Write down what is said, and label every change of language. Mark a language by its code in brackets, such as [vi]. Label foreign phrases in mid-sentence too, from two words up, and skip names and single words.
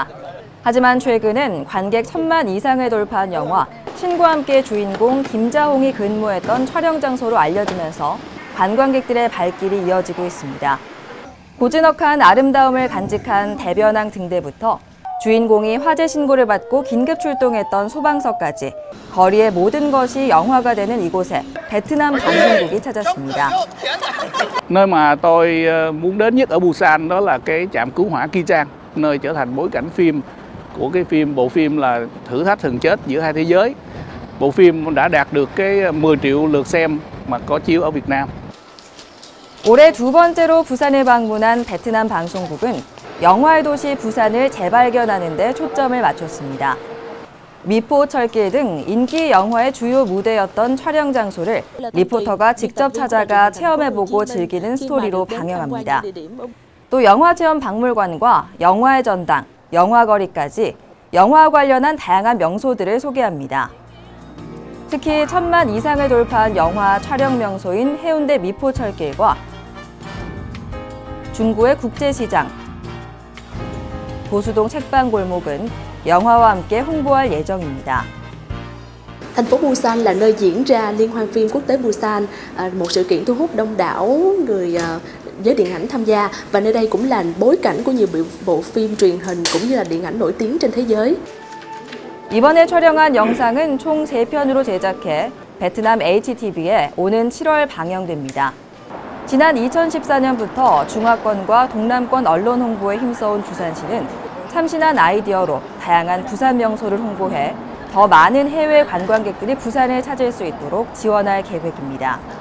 [ko] 하지만 최근엔 관객 1,000만 이상을 돌파한 영화 신과 함께 주인공 김자홍이 근무했던 촬영 장소로 알려지면서 관광객들의 발길이 이어지고 있습니다. 고즈넉한 아름다움을 간직한 대변항 등대부터 주인공이 화재 신고를 받고 긴급 출동했던 소방서까지 거리의 모든 것이 영화가 되는 이곳에 베트남 방송국이 찾았습니다. [vi] Nơi mà tôi muốn đến nhất ở Busan đó là cái trạm cứu hỏa Ki Chang, nơi trở thành bối cảnh phim của bộ phim là Thử thách thần chết giữa hai thế giới. Bộ phim đã đạt được cái 10 triệu lượt xem mà có chiếu ở Việt Nam. [ko] 올해 두 번째로 부산을 방문한 베트남 방송국은 영화의 도시 부산을 재발견하는 데 초점을 맞췄습니다. 미포철길 등 인기 영화의 주요 무대였던 촬영 장소를 리포터가 직접 찾아가 체험해보고 즐기는 스토리로 방영합니다. 또 영화체험 박물관과 영화의 전당, 영화거리까지 영화와 관련한 다양한 명소들을 소개합니다. 특히 1000만 이상을 돌파한 영화 촬영 명소인 해운대 미포철길과 중구의 국제시장, 보수동 책방골목은 영화와 함께 홍보할 예정입니다. [vi] Thành phố Busan là nơi diễn ra Liên hoan phim quốc tế Busan, một sự kiện thu hút đông đảo người giới điện ảnh tham gia, và nơi đây cũng là bối cảnh của nhiều bộ phim truyền hình cũng như là điện ảnh nổi tiếng trên thế giới. [ko] 이번에 촬영한 영상은 총 3편으로 제작해 베트남 HTV에 오는 7월 방영됩니다. 지난 2014년부터 중화권과 동남권 언론 홍보에 힘써온 부산시는 참신한 아이디어로 다양한 부산 명소를 홍보해 더 많은 해외 관광객들이 부산을 찾을 수 있도록 지원할 계획입니다.